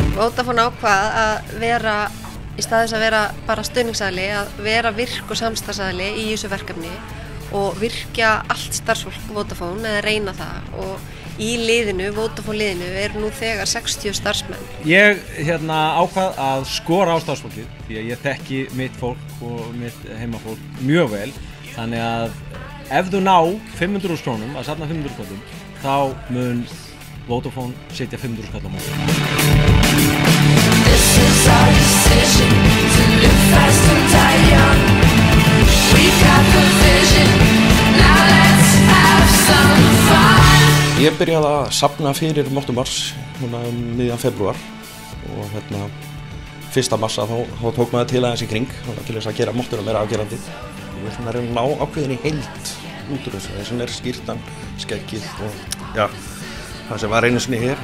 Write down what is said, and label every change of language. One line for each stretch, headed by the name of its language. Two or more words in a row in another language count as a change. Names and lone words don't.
Icelandic: Vodafone ákvað að vera, í stað þess að vera bara stuðningsaðili, að vera virk og samstarfsaðili í þessu verkefni og virkja allt starfsfólk Vodafone eða reyna það, og í liðinu, Vodafone liðinu, nú þegar 60 starfsmenn. Ég ákvað að skora á starfsfólkið því að ég þekki mitt fólk og mitt heimafólk mjög vel, þannig að ef þú ná 500.000 krónum, að safna 500 krónum, þá mun Vodafone setja 500 krónum á móti.
English: This is our decision to live fast and die young. We've got the vision, now let's have some fun.
Icelandic: Ég byrjaði að safna fyrir Mottumars núna miðjan febrúar og 1. massa þá tók maður til aðeins í kring til þess að gera Mottuna meira afgerandi. Ég er svona að reyna að ná ákveðinni heild út úr þessu. Þessan skýrtan, skeggið og já, það sem var einu sinni hér.